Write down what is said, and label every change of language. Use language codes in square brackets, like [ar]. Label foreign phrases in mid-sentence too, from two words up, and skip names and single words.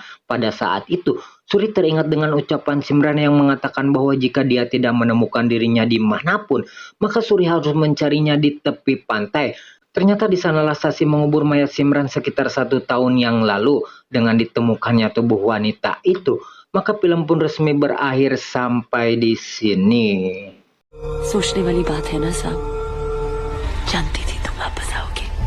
[id] Pada saat itu, Suri teringat dengan ucapan Simran yang mengatakan bahwa jika dia tidak menemukan dirinya dimanapun, maka Suri harus mencarinya di tepi pantai. Ternyata di sanalah Sasi mengubur mayat Simran sekitar 1 tahun yang lalu. Dengan ditemukannya tubuh wanita itu, maka film pun resmi berakhir sampai di sini. [hi] सोचने वाली बात है ना साहब, जानती थी तुम वापस आओगे।